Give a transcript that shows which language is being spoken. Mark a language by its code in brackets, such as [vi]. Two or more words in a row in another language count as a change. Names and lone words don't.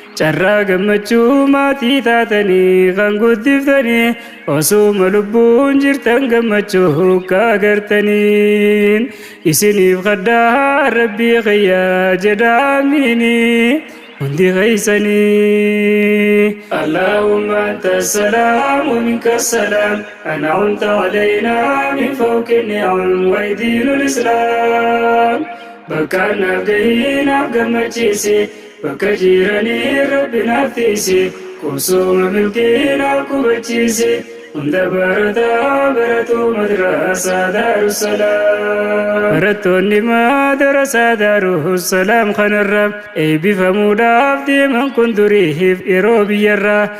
[om] Carraa gammachuu maatii taatanii kan guddiftani. Osuma lubbuun jirtan gammachuu hukkaa agartaniin. Isiniif kadhaa Rabbii kiyya jedha amiini. Hundi keessanii. [ar] اللهم أنت السلام ومنك السلام. أنعمت علينا من فوق النعم ودين الإسلام. [om] Bakka naaf gahii naaf gammachiisi. Bakka jiranii Rabbi naaf tiisi. Qubsuma milkii naaf qubachiisi. Hunda barataa baratu madrasaa Daarussalaam. Barattoonni madrasaa Daarussalaam kanarra eebbifamuudhaaf deeman kun duriif yeroo biyyarra.